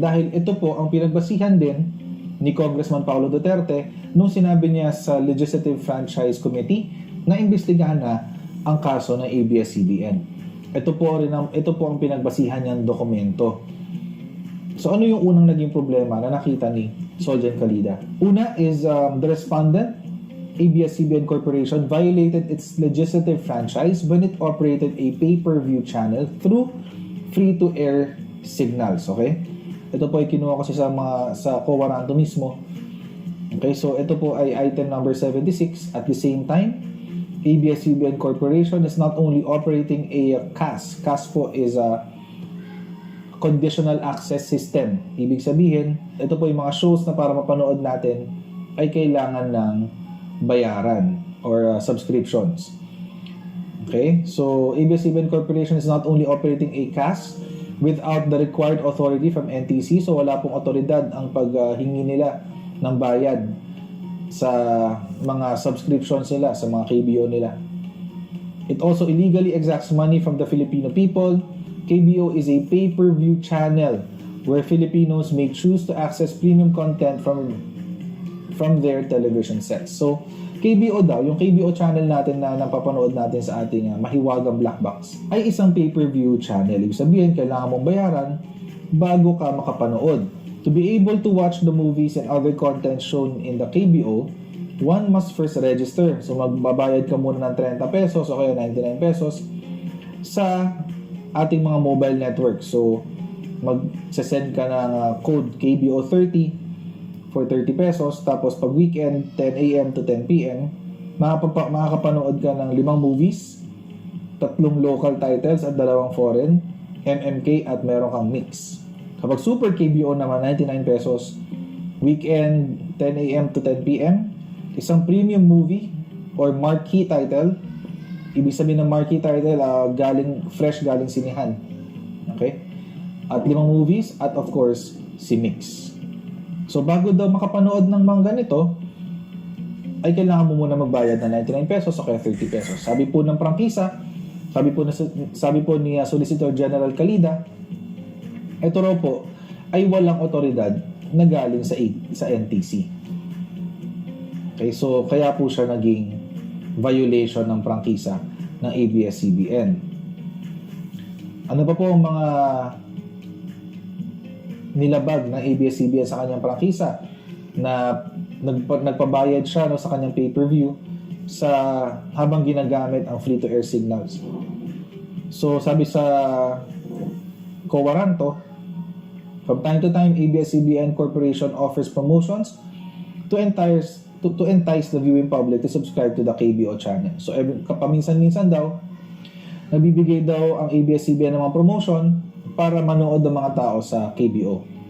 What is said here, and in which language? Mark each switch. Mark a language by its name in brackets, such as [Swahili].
[Filipino] Dahil ito po ang pinagbasihan din ni Congressman Paulo Duterte nung sinabi niya sa Legislative Franchise Committee na imbestigahan na ang kaso ng ABS-CBN. Ito po ang pinagbasihan niyang dokumento. So ano yung unang naging problema na nakita ni Soljan Calida? [English] Una is the respondent, ABS-CBN Corporation, violated its legislative franchise when it operated a pay-per-view channel through free-to-air signals. Okay? [Filipino] Ito po ay kinuha kasi sa COA-RANTO mismo. Okay, so ito po ay item number 76. [English] At the same time, ABS-CBN Corporation is not only operating a CAS. CAS po is a conditional access system. [Filipino] Ibig sabihin, ito po yung mga shows na para mapanood natin ay kailangan ng bayaran or subscriptions. Okay? [English] So, ABS-CBN Corporation is not only operating a CAS without the required authority from NTC. [Filipino] So, wala pong otoridad ang paghingi nila ng bayad sa mga subscriptions nila, sa mga KBO nila. [English] It also illegally exacts money from the Filipino people. KBO is a pay-per-view channel where Filipinos may choose to access premium content from their television sets. [Filipino] So, KBO daw, yung KBO channel natin na napapanood natin sa ating mahiwagang black box, ay isang pay-per-view channel. Ibig sabihin, kailangan mong bayaran bago ka makapanood. [English] To be able to watch the movies and other content shown in the KBO, one must first register. [Filipino] So, magbabayad ka muna ng 30 pesos o kaya 99 pesos sa ating mga mobile network. So, mag-send ka ng code KBO30 for 30 pesos. Tapos, pag weekend, 10 a.m. to 10 p.m., makakapanood ka ng 5 movies, 3 local titles at 2 foreign, MMK at meron kang mix. Kapag Super KBO naman, 99 pesos, weekend, 10 a.m. to 10 p.m., isang premium movie or marquee title. Ibig sabihin ng marquee title, fresh galing sinihan. Okay? At 5 movies, at of course, si Mix. So, bago daw makapanood ng mga ganito, ay kailangan mo muna magbayad ng 99 pesos o kaya 30 pesos. Sabi po ng prangkisa, sabi po ni Solicitor General Calida, ito raw po ay walang otoridad na galing sa NTC. Okay, so kaya po siya naging violation ng prangkisa ng ABS-CBN. Ano pa po ang mga nilabag ng ABS-CBN sa kanyang prangkisa na nagpabayad siya sa kanyang pay-per-view habang ginagamit ang free-to-air signals. So sabi sa [English] COA-RANTO, from time to time, ABS-CBN Corporation offers promotions to entice the viewing public to subscribe to the KBO channel. [Filipino] So, kapaminsan-minsan daw, nabibigay daw ang ABS-CBN ng mga promotion para manood ng mga tao sa KBO.